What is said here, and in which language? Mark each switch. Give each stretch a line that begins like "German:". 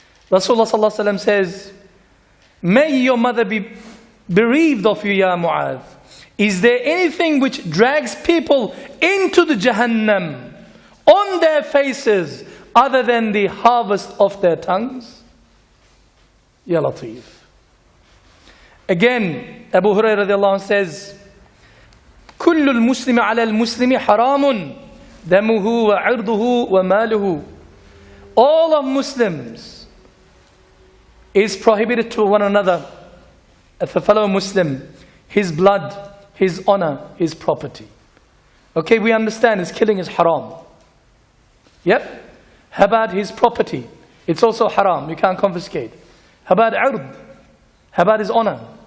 English: Rasulullah sallallahu alaihi wasallam says, may your mother be bereaved of you, Ya Mu'adh. Is there anything which drags people into the Jahannam on their faces other than the harvest of their tongues? Ya Latif. Again, Abu Hurairah radiallahu anhu says,
Arabic: كل المسلم على المسلم حرام دمه وعرضه وماله.
English: All of Muslims is prohibited to one another, as a fellow Muslim, his blood, his honor, his property. Okay, we understand his killing is haram. Yep. How about his property? It's also haram, you can't confiscate. How about ard? How about his honor?